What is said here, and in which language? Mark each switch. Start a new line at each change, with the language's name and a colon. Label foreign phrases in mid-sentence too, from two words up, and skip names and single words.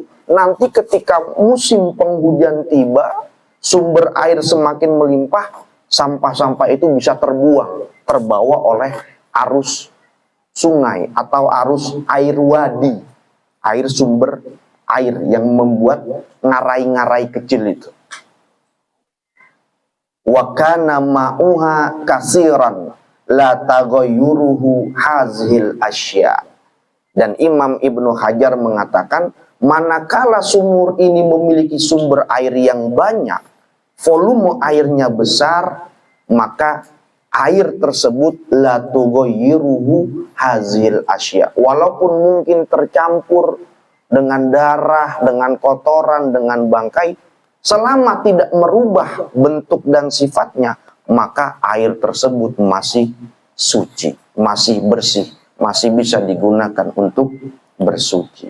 Indonesian: Nanti ketika musim penghujan tiba, sumber air semakin melimpah, sampah-sampah itu bisa terbawa oleh arus sungai atau arus air wadi, air sumber air yang membuat ngarai-ngarai kecil itu.
Arabic: وكان ماؤها كثيرا لا تغيره هذه الأشياء.
Indonesian: Dan Imam Ibnu Hajar mengatakan, manakala sumur ini memiliki sumber air yang banyak, volume airnya besar, maka air tersebut
Arabic: لا تغيره هذه الأشياء,
Indonesian: walaupun mungkin tercampur dengan darah, dengan kotoran, dengan bangkai, selama tidak merubah bentuk dan sifatnya, maka air tersebut masih suci, masih bersih, masih bisa digunakan untuk bersuci.